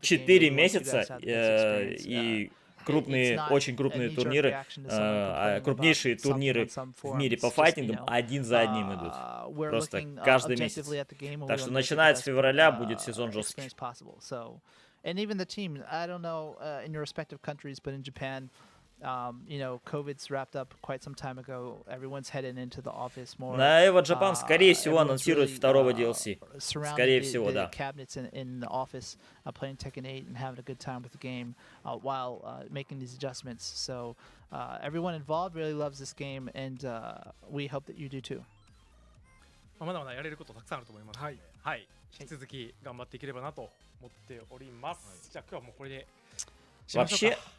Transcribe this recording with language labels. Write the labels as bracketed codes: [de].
[ru] 4 месяца и крупные, очень крупные турниры, крупнейшие турниры в мире по файтингам один за одним идут. Просто каждый месяц. Так что начиная с февраля будет сезон жесткий. [en] And even the team, I don't know in your respective countries, but in Japan, you know, COVID's wrapped up quite some time ago. Everyone's heading into the office more. [ru] На Evo Japan, скорее всего, анонсируют второго DLC. Скорее всего, да. [en] Cabinets in the office, playing Tekken 8 and having a good time with the game while making these adjustments. So everyone involved really loves this game, and we hope that you do too. [ja] まだまだやれることたくさんあると思います。はい。はい。引き続き頑張っていければなと思っております。じゃあ今日はもうこれでしましょうか。